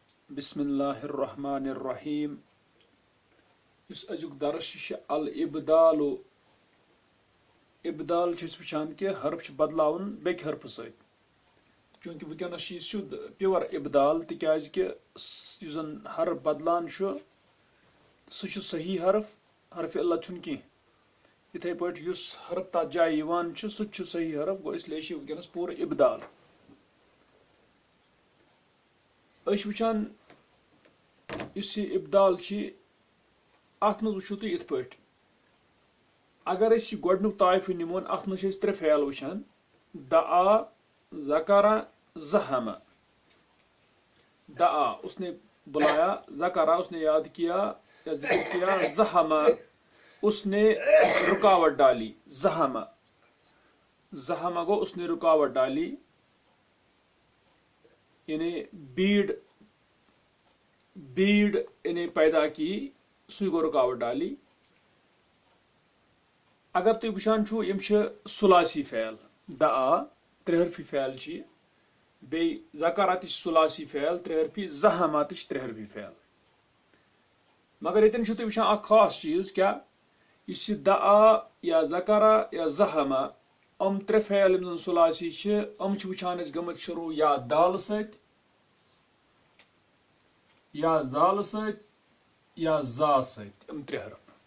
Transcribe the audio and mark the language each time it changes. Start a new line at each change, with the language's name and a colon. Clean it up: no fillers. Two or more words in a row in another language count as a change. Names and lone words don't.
Arabic: بسم اللہ الرحمن الرحیم
Kashmiri: اس ازیک درس الابدال ابدال وچان کہ حرف بدلاون بیک حرف ست چونکہ ونکس سیود پیور ابدال تکیاز کہ زن حرف بدلان سہ صحیح حرف اللہ چھن کی اتھے پٲٹھۍ یُس حرف تتھ جایہِ یِوان چھُ سُہ تہِ چھُ صحیح حرف گوٚو اسلیے چھِ ونکس پوٗرٕ ابدال أسۍ وٕچھان یُس یہِ ابدال چھِ اتھ منٛز وٕچھو تُہۍ یِتھ پٲٹھۍ اگر أسۍ یہِ گۄڈنیُک طایفہٕ نِمون اتھ منٛز چھِ أسۍ ترٛےٚ فعل وٕچھان دعا ذکرا زحما
Urdu: دعا اس نے بلایا ذکرا اس نے یاد کیا یا ذکر کیا زحما اس نے رکاوٹ ڈالی زحما زحما گو اس نے رکاوٹ ڈالی یعنی
Kashmiri: بیڑ
Urdu: یعنی پیدا کی
Kashmiri: سُے گو
Urdu: رکاوٹ ڈالی
Kashmiri: اگر تُہۍ وٕچھان چھُو یِم چھِ ثلاثی فعل دعا ترٛےٚ حرفی فعل چھِ یہِ بیٚیہِ ذکرا تہِ چھِ ثلاثی فعل ترٛےٚ حرفی زحما تہِ چھِ ترٛےٚ حرفی فعل مگر ییٚتٮ۪ن چھِو تُہۍ وٕچھان اکھ خاص چیٖز کیٛاہ یُس یہِ دعا یا ذکرا یا زحما یِم ترٛےٚ فعل یِم زن ثلاثی چھِ یِم چھِ وٕچھان أسۍ گٔمٕتۍ شروٗع یا دالہٕ سۭتۍ یا زالہٕ سۭتۍ یا زا سۭتۍ یِم ترٛےٚ حرف